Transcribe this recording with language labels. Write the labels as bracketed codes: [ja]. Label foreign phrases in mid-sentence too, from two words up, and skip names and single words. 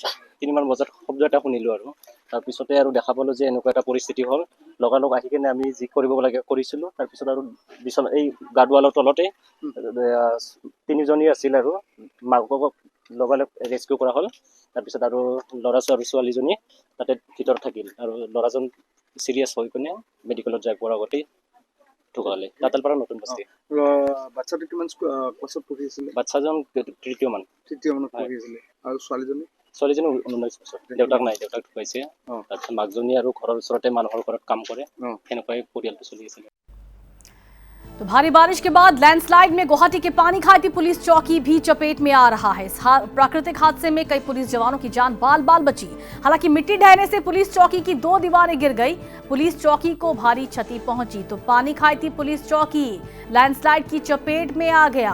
[as] 3মান বজাত শব্দ এটা শুনিলো আৰু তাৰ পিছতে আৰু দেখা পালো যে এনেকুৱা এটা পৰিস্থিতি হ'ল লগালগ আহি কিনে আমি যি কৰিব লাগে কৰিছিলো তাৰ পিছত আৰু বিছনা এই গাৰ্ডৱালৰ তলতে তিনিজনী আছিল আৰু মাকক লগালগ ৰেস্কিউ কৰা হ'ল তাৰ পিছত আৰু ছোৱালীজনী তাতে ভিতৰত থাকিল আৰু ল'ৰাজন সিৰিয়াছ হৈ কিনে মেডিকেলত যায় পোৱাৰ আগতে ঢুকালে দাতালপাৰা নতুন বস্তি বাচ্চাটো কিমান ক্লাছত পঢ়ি আছিল বাচ্চাজন তৃতীয় মানত পঢ়ি আছিল আৰু ছোৱালীজনী 19 বছৰ দেউতাক নাই দেউতাক ঢুকাইছে তাৰপিছত মাকজনী আৰু ঘৰৰ ওচৰতে মানুহৰ ঘৰত কাম কৰে সেনেকৈ পৰিয়ালটো চলি আছিল। [hi] तो भारी बारिश के बाद लैंडस्लाइड में गुवाहाटी के पानीखाती पुलिस चौकी भी चपेट में आ रहा है। इस प्राकृतिक हादसे में कई पुलिस जवानों की जान बाल बाल बची। हालांकि मिट्टी ढहने से पुलिस चौकी की 2 दीवारें गिर गई। पुलिस चौकी को भारी क्षति पहुंची। तो पानीखाती पुलिस चौकी लैंडस्लाइड की चपेट में आ गया।